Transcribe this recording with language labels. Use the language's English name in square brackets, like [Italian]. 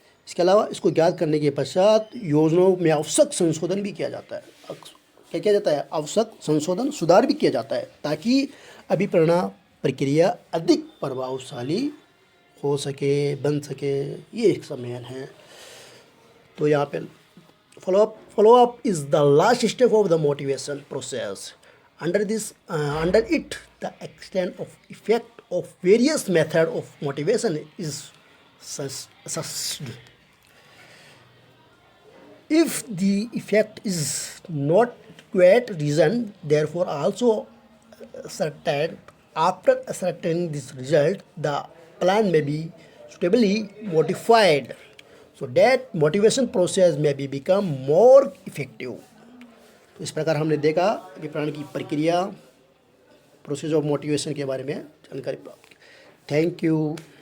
[Hindi] इसके अलावा इसको ज्ञात करने के पश्चात योजनाओं में आवश्यक संशोधन भी किया जाता है। क्या किया जाता है, आवश्यक संशोधन, सुधार भी किया जाता है, ताकि अभिप्रेरणा प्रक्रिया अधिक प्रभावशाली हो सके, बन सके। ये एक सम्मेलन है। तो यहाँ पे [English] follow-up is the last step of the motivation process. Under it, the extent of effect of various method of motivation is assessed. If the effect is not quite reason, therefore also certain after ascertaining this result, the plan may be suitably modified, so that motivation process may be become more effective. [Hindi] तो इस प्रकार हमने देखा कि plan की प्रक्रिया, process of motivation के बारे में जानकारी प्राप्त की। Thank you.